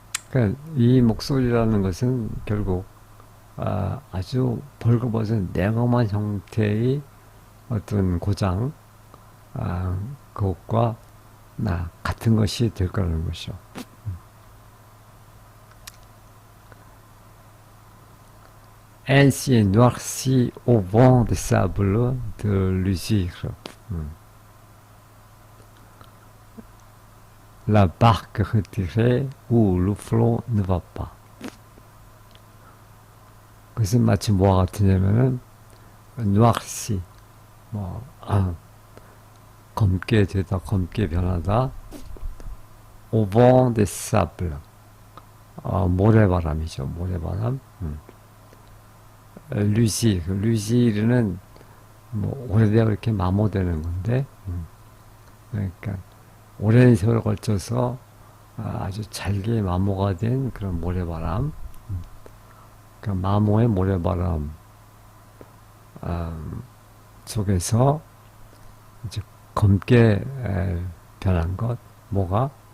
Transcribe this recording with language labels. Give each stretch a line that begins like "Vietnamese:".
Korean: 그러니까 이 목소리라는 것은 결국 아주 벌거벗은 냉엄한 형태의 어떤 고장, 그것과 같은 것이 될 거라는 것이죠.
French: Ainsi est noirci au vent des sables de l'usure. La barque retirée où le flot ne va pas.
Korean: 그것은 마치 뭐와 같으냐면은 noirci, 검게 되다, 검게 변하다. au vent des sables, 모래바람이죠, 모래바람. 루시르는 뭐 오래되어 이렇게 마모되는 건데, 그러니까 오랜 세월 걸쳐서 아주 잘게 마모가 된 그런 모래바람. 그러니까 마모의 모래바람 속에서 이제 검게 변한 것, 뭐가?